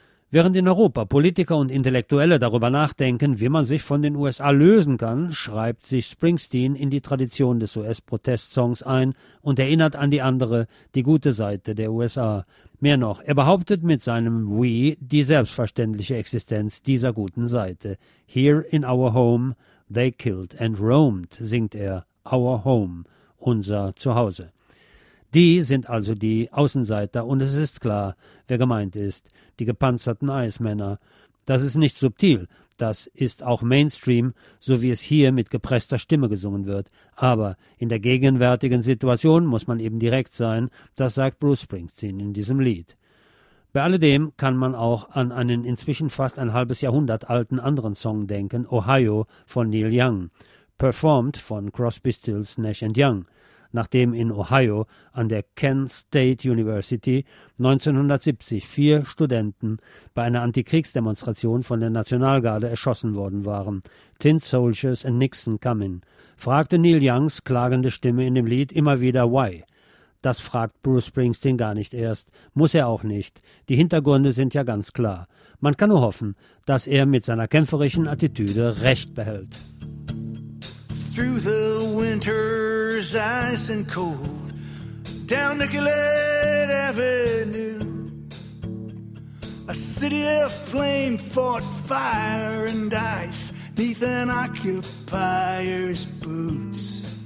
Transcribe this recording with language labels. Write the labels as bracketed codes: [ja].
[de] Während in Europa Politiker und Intellektuelle darüber nachdenken, wie man sich von den USA lösen kann, schreibt sich Springsteen in die Tradition des US-Protestsongs ein und erinnert an die andere, die gute Seite der USA. Mehr noch, er behauptet mit seinem »We« die selbstverständliche Existenz dieser guten Seite. [en] »Here in our home, they killed and roamed«, [de] singt er. » [en] Our home«, [de] unser Zuhause. Die sind also die Außenseiter und es ist klar, wer gemeint ist, die gepanzerten Eismänner. Das ist nicht subtil, das ist auch Mainstream, so wie es hier mit gepresster Stimme gesungen wird. Aber in der gegenwärtigen Situation muss man eben direkt sein, das sagt Bruce Springsteen in diesem Lied. Bei alledem kann man auch an einen inzwischen fast ein halbes Jahrhundert alten anderen Song denken, »Ohio« von Neil Young, performt von Crosby, Stills, Nash & Young. Nachdem in Ohio an der Kent State University 1970 4 Studenten bei einer Antikriegsdemonstration von der Nationalgarde erschossen worden waren. [en] Tin Soldiers and Nixon come in, [de] fragte Neil Youngs klagende Stimme in dem Lied immer wieder why. Das fragt Bruce Springsteen gar nicht erst, muss er auch nicht. Die Hintergründe sind ja ganz klar. Man kann nur hoffen, dass er mit seiner kämpferischen Attitüde Recht behält. [en] Through the winter's ice and cold, down Nicollet Avenue, a city of flame fought fire and ice neath an occupier's boots.